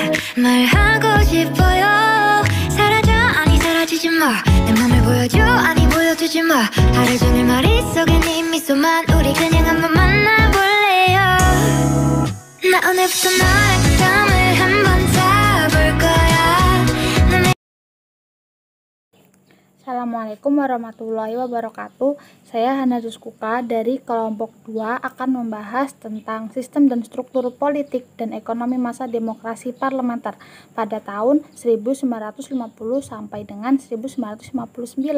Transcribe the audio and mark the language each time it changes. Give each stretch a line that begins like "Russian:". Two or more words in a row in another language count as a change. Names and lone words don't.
Korean: 말하고 싶어요. 사라져 아니 사라지지 마. 내 맘을 보여줘 아니 보여주지 마. 하루 종일 머릿속에 네 미소만. 우리 그냥 한번 만나볼래요. 나 오늘부터 너의 감을 한번 잡을 거야.
Arabic: السلام عليكم ورحمة الله وبركاته.
Indonesian: Saya Hana Rizkuka dari kelompok 2 akan membahas tentang sistem dan struktur politik dan ekonomi masa demokrasi parlementer pada tahun 1950 sampai dengan 1959.